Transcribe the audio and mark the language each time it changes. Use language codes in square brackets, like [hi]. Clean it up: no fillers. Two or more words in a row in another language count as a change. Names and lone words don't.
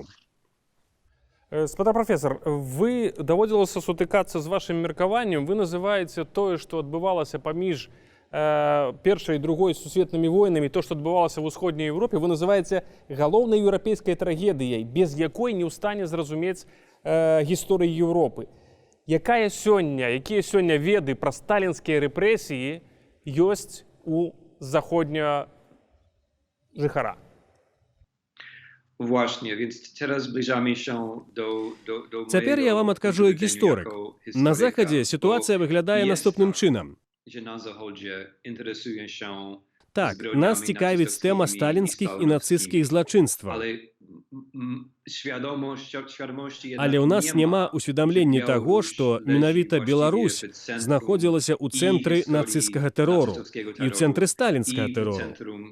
[be] Спадар професор, вы даводзілася сутыкацца з вашым меркаваннем, вы называеце тое, што адбывалася паміж першай і другой сусветнымі войнамі, то, што адбывалася ў усходняй Еўропе, вы называеце галоўнай еўрапейскай трагедыяй, без якой не ў стане зразумець гісторыі Еўропы. Якія сёння веды пра сталінскія рэпрэсіі ёсць у заходняга жыхара? [pl] Właśnie, więc teraz zbliżamy się do [be] Цяпер я вам адкажу як гісторык. На захадзе сітуацыя выглядае наступным чынам. Так, нас цікавіць тэма сталінскіх і нацысцкіх злачынстваў. Але ў нас няма усведамлення таго, што менавіта Беларусь знаходзілася ў цэнтры нацысцкага тэрору і ў цэнтры сталінскага тэрору.